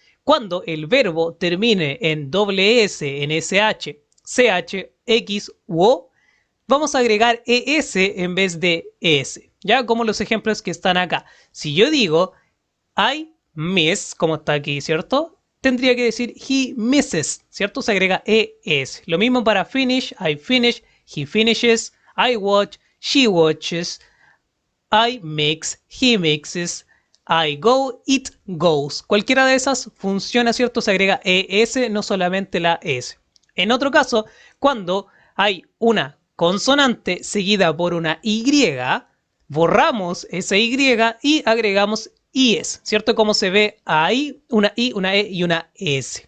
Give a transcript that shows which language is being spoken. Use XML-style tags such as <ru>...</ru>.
<es>Cuando el verbo termine en doble S, en SH, CH, X u O, vamos a agregar ES en vez de ES. Ya como los ejemplos que están acá. Si yo digo</es> <en>I miss,</en> <es>como está aquí, ¿cierto? Tendría que decir</es> <en>he misses,</en> <es>¿cierto? Se agrega ES. Lo mismo para</es> <en>finish, I finish, he finishes, I watch, she watches, I mix, he mixes, I go, it goes.</en> <es>Cualquiera de esas funciona, ¿cierto? Se agrega ES, no solamente la S. En otro caso, cuando hay una consonante seguida por una Y, borramos esa Y y agregamos IS, ¿cierto? Como se ve ahí, una I, una E y una S.</es>